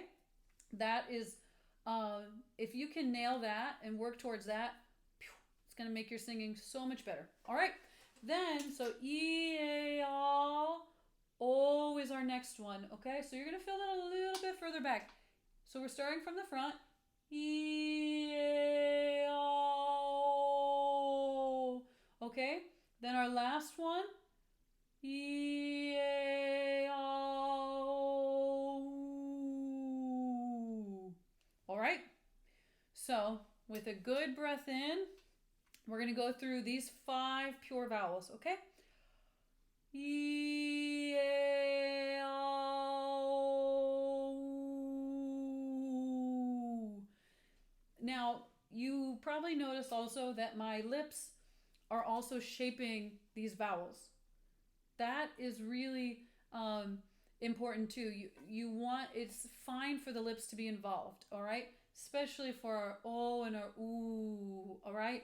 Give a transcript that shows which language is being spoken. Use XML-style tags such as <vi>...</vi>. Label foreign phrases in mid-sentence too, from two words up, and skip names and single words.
<en>That is, if you can nail that and work towards that, it's going to make your singing so much better. All right? Then, so E-A-O is our next one. Okay? So you're going to feel that a little bit further back. So we're starting from the front. E-A-O. Okay? Then our last one. E-A-O. All right? So, with a good breath in, we're going to go through these 5 pure vowels, okay? E-A-O. Now, you probably noticed also that my lips are also shaping these vowels. That is really important too. You want, it's fine for the lips to be involved, all right? Especially for our O and our OO, all right?</en>